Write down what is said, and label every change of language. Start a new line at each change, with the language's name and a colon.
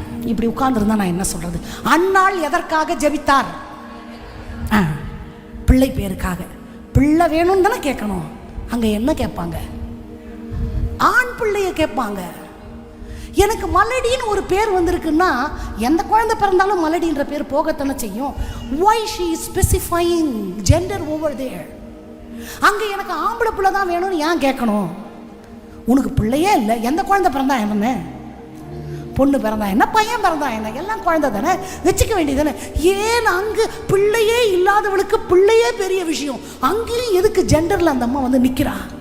Tamil: இப்படி உட்கார்ந்துருந்தா நான் என்ன சொல்றது? அன்னாள் எதற்காக ஜெபித்தார்? பிள்ளை பேருக்காக. பிள்ளை வேணும்னு தானே கேட்கணும். அங்கே என்ன கேட்பாங்க? ஆண் பிள்ளைய கேட்பாங்க. எனக்கு மலடின்னு ஒரு பேர் வந்திருக்குன்னா எந்த குழந்தை பிறந்தாலும் மலடின்ற பேர் போகத்தானே செய்யும்.
English: Why she is specifying gender over there?
Tamil: அங்கே எனக்கு ஆம்பளை பிள்ளை தான் வேணும்னு ஏன் கேட்கணும்? உனக்கு பிள்ளையே இல்லை, எந்த குழந்தை பிறந்தா என்ன, பொண்ணு பிறந்தா என்ன, பையன் பிறந்தா என்ன, எல்லாம் குழந்தை தானே, வச்சுக்க வேண்டியது தானே. ஏன் அங்கு பிள்ளையே இல்லாதவளுக்கு பிள்ளையே பெரிய விஷயம், அங்கேயும் எதுக்கு ஜெண்டர்ல அந்த அம்மா வந்து நிற்கிறா?